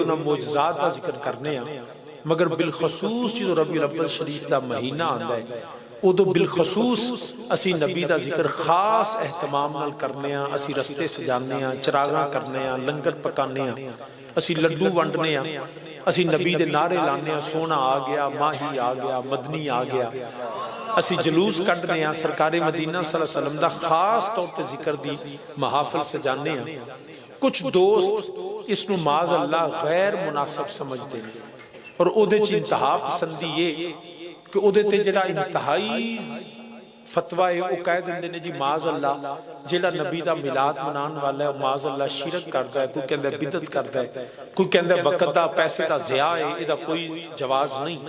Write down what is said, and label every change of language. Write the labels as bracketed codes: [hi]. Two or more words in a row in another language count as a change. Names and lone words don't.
[pa] انہاں معجزات دا ذکر کرنے مگر بالخصوص جو ربیع الاول شریف کا مہینہ آندا ہے اودوں بالخصوص اسی نبی کا ذکر خاص اہتمام نال کرنے اسی رستے سجانے چراغاں کرنے لنگر پکانے اسی لڈو ونڈنے اسی نبی دے نعرے لانے سوہنا آ گیا ماہی آ گیا مدنی آ گیا اسی جلوس کڈھنے سرکارے मदीना [ar] صلى الله عليه وسلم [pa] دا خاص طور تے ذکر دی محافل سجانے کچھ دوست اسنوں [ar] معاذ الله [pa] غیر مناسب سمجھتے ہیں اور اوہدے چ انتہا پسندی یہ کہ اوہدے تے جیہڑا انتہائی فتویٰ ہے وہ کہہ دیندے نے جی [ar] معاذ الله [pa] جیہڑا نبی دا میلاد منانے والا ہے [ar] معاذ الله [pa] شرک کردا ہے کوئی کہندا بدعت کردا ہے کوئی کہندا وقت دا پیسے دا ضیاع ہے ایہدا کوئی جواز نہیں.